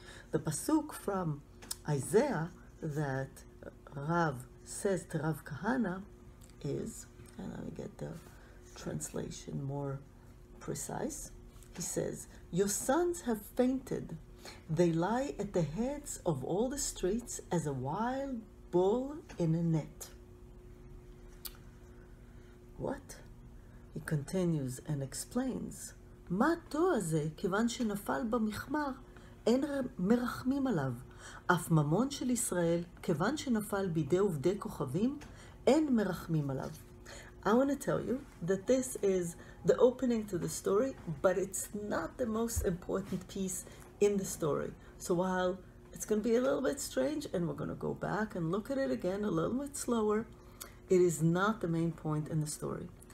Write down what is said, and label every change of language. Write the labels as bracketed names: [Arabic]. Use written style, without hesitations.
[English] The pasuk from Isaiah that Rav says to Rav Kahana is, and let me get the translation more precise. He says, your sons have fainted. They lie at the heads of all the streets as a wild bull in a net. What? [Hebrew] He continues and explains, מה התואר הזה, כיוון שנפל במחמר, אין מרחמים עליו. אף ממון של ישראל, כיוון שנפל בידי עובדי כוכבים, אין מרחמים עליו. [English] I want to tell you that this is the opening to the story, but it's not the most important piece in the story. So while it's going to be a little bit strange, and we're going to go back and look at it again a little bit slower, it is not the main point in the story.